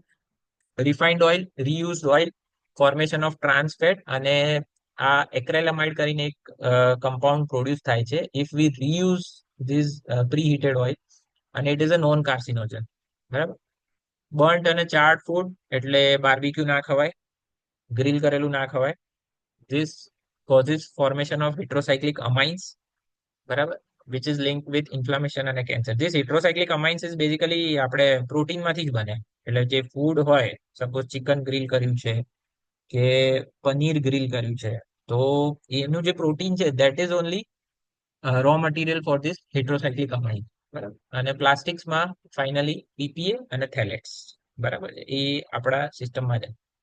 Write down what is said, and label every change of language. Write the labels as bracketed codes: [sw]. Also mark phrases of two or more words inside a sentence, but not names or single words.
[en] refined oil, reused oil, formation of trans fat, [gu] અને આ એક્રેલામાઇડ કરીને એક કમ્પાઉન્ડ પ્રોડ્યુસ થાય છે [en] if we reuse this preheated oil, અને it is a non carcinogen, બરાબર. [gu] બર્ન્ટ અને [en] charred food [gu] એટલે બાર્બીક્યુ ના ખવાય, ગ્રીલ કરેલું ના ખવાય. [en] this causes formation of heterocyclic amines, બરાબર, which is linked with inflammation અને કેન્સર. This heterocyclic amines is basically [gu] આપણે પ્રોટીનમાંથી જ બને. એટલે જે ફૂડ હોય, સપોઝ ચિકન ગ્રીલ કર્યું છે કે પનીર ગ્રીલ કર્યું છે, તો એનું જે પ્રોટીન છે [en] that is only raw material for this heterocyclic amine, [gu] બરાબર. અને પ્લાસ્ટિક્સમાં ફાઇનલી બીપીએ અને થેલેટ્સ, બરાબર છે, એ આપણા સિસ્ટમમાં છે.